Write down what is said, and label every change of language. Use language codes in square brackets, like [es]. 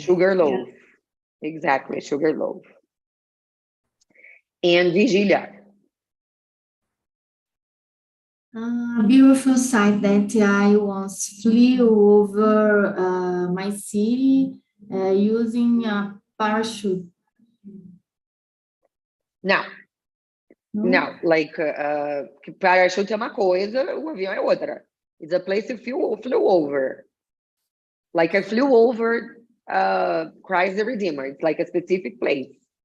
[en] Sugar loaf. Exactly, sugar loaf. And Virgilia. A beautiful sight that I once flew over my city using a parachute. [pt] Não, não, like, parachute é uma coisa, o avião é outra. [en] It's a place you flew over. Like I flew over Christ the Redeemer. It's like a specific place.